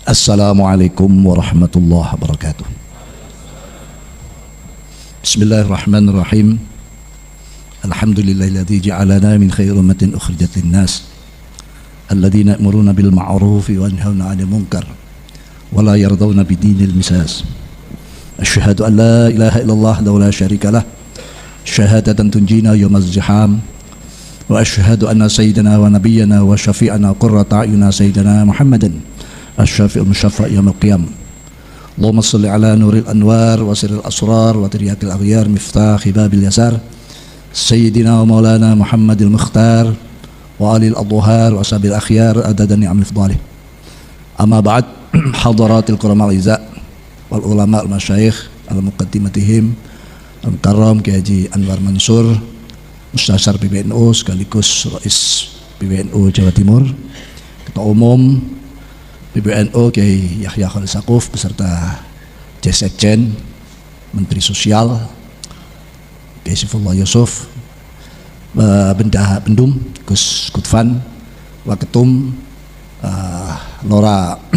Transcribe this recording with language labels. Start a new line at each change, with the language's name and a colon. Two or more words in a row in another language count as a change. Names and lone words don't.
Arabic: السلام عليكم ورحمة الله وبركاته بسم الله الرحمن الرحيم. الحمد لله الذي جعلنا من خير أمة أخرجت للناس الذين يأمرون بالمعروف وينهون عن المنكر ولا يرضون بدين المساس. أشهد أن لا إله إلا الله ولا شريك له شهادة تنجينا يوم الزحام وأشهد أن سيدنا ونبينا وشفيعنا وقرة أعيننا سيدنا محمدا الشافع المشفع يوم القيام. اللهم صل على نور الأنوار وسر الأسرار وترياق الأغيار مفتاح باب اليسار سيدنا ومولانا محمد المختار وآله الأطهار وصحبه الأخيار عدد نعم الفضل. أما بعد حضرات الكرام الأعزة والعلماء المشايخ المقدمتهم
Indonesian: al mukarram Kiai Haji Anwar Mansur Mustasyar PBNU sekaligus Rais PBNU Jawa Timur, Ketua Umum PBNU Kiai Yahya Khalil Saquf beserta Sekjen, Menteri Sosial Kiai Saifullah Yusuf, Bendahara Bendum Gus Kutfan, Waketum Lora